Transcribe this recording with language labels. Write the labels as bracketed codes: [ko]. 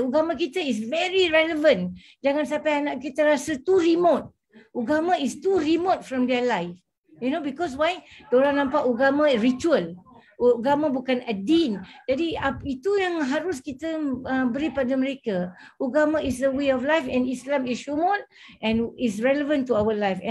[ms] Agama kita [en] is very relevant. [ms] Jangan sampai anak kita rasa [en] too remote. Agama is too remote from their life. Because why? [ms] Diorang nampak agama ritual. Agama bukan ad-din. Jadi itu yang harus kita beri pada mereka. [en] Agama is a way of life and Islam is shumul and is relevant to our life.